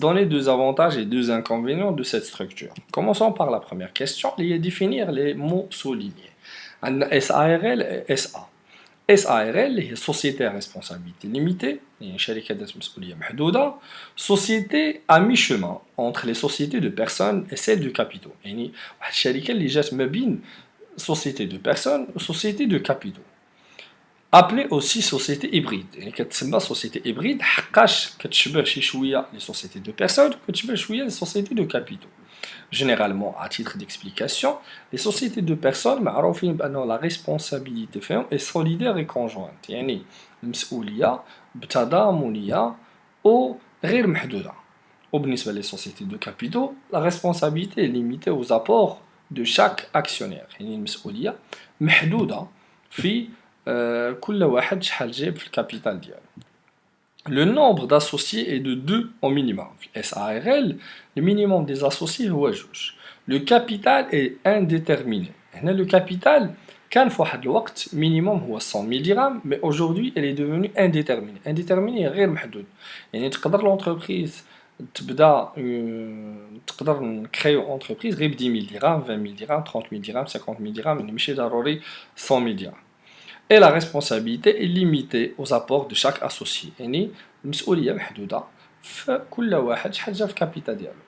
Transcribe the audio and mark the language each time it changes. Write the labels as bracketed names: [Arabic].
[French] Donner 2 avantages et 2 inconvénients de cette structure. Commençons par la première question, définir les mots soulignés. SARL et SA. SARL هي société à responsabilité limitée, يعني [Arabic] شركة ذات مسؤولية محدودة, [French] société à mi-chemin entre les sociétés de personnes et celles de capitaux. [Arabic] يعني واحد الشركة اللي جات ما بين [French] société de personnes [Arabic] و [French] société de capitaux. Appelée aussi société hybride. [Arabic] يعني كتسمى société hybride حقاش كتشبه شي شوية les sociétés de personnes كتشبه شوية les sociétés de capitaux. [French] Généralement, à titre d'explication, les sociétés de personnes [Arabic] معروفين بأنه [French] la responsabilité فيهم est solidaire et conjointe. [Arabic] يعني المسؤولية بتضامنية وغير محدودة. [French] وبالنسبة les sociétés de capitaux, la responsabilité est limitée aux apports de chaque actionnaire. [Arabic] يعني المسؤولية محدودة في كل واحد شحال جايب في الكابيتال ديالو. [French] Le nombre d'associés est de 2 au minimum. SARL, le minimum des associés [Arabic] هو [French] 2. Le capital est indéterminé. [Arabic] هنا [French] le capital [Arabic] كان في واحد الوقت [French] minimum هو 100 000 dirhams, mais aujourd'hui elle est devenue indéterminée. [Arabic] Indéterminée غير محدود. يعني تقدر l'entreprise تبدا تقدر نكريو entreprise غير ب 10 000 dirhams, 20 000 dirhams, 30 000 dirhams, 50 000 dirhams, يعني ماشي ضروري 100 000 dirhams. [French] Et la responsabilité est limitée aux apports de chaque associé. [Arabic] يعني المسؤولية محدودة في كل واحد شحال جا في الكابيتال ديالو.